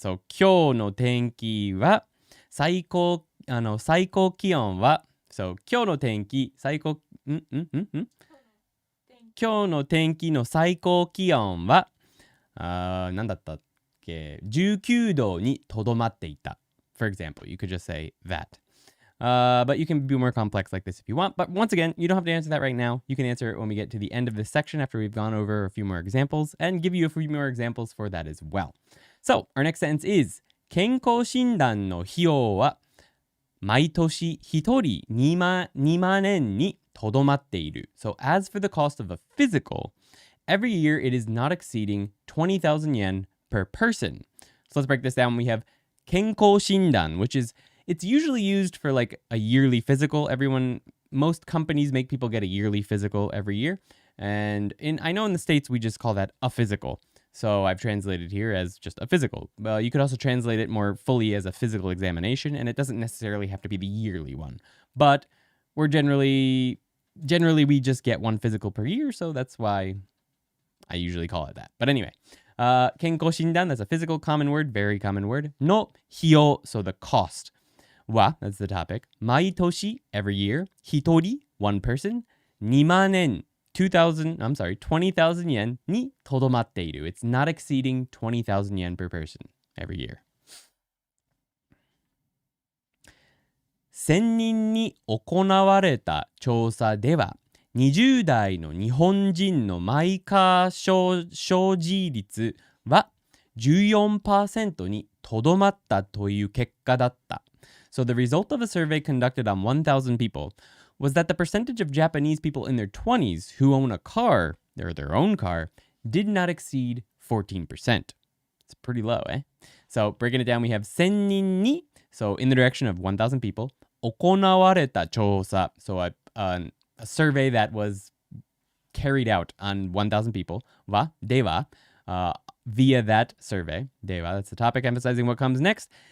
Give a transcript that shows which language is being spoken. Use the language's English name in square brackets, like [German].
[Japanese] So 今日の天気は最高気温は So 今日の天気最高今日の天気の最高気温は何だったっけ19度にとどまっていた [English] For example, you could just say that. But you can be more complex like this if you want. But once again, you don't have to answer that right now. You can answer it when we get to the end of this section after we've gone over a few more examples and give you a few more examples for that as well. So our next sentence is [Japanese] 健康診断の費用は毎年1人2万円にとどまっている. [English] So as for the cost of a physical, every year it is not exceeding 20,000 yen per person. So let's break this down. We have 健康診断, which is it's usually used for like a yearly physical. Most companies make people get a yearly physical every year. And I know in the States, we just call that a physical. So I've translated here as just a physical. Well, you could also translate it more fully as a physical examination, and it doesn't necessarily have to be the yearly one. But we're generally we just get one physical per year, so that's why I usually call it that. But anyway, 健康診断, that's a physical common word, very common word. の費用, so the cost. は, that's the topic. 毎年, every year. 一人, one person. 2万円, 20,000 yen [Japanese] にとどまっている. [English] It's not exceeding 20,000 yen per person every year. [Japanese] 1000人に行われた調査では、20代の日本人のマイカー所持率は 14% にとどまったという結果だった. [English] So the result of a survey conducted on 1,000 people was that the percentage of Japanese people in their 20s who own a car, or their own car, did not exceed 14%. It's pretty low, eh? So breaking it down, we have [Japanese] 1000人に, [English] so in the direction of 1,000 people, [Japanese] 行われた調査, [English] so a survey that was carried out on 1,000 people, は, では, via that survey, では, that's the topic emphasizing what comes next.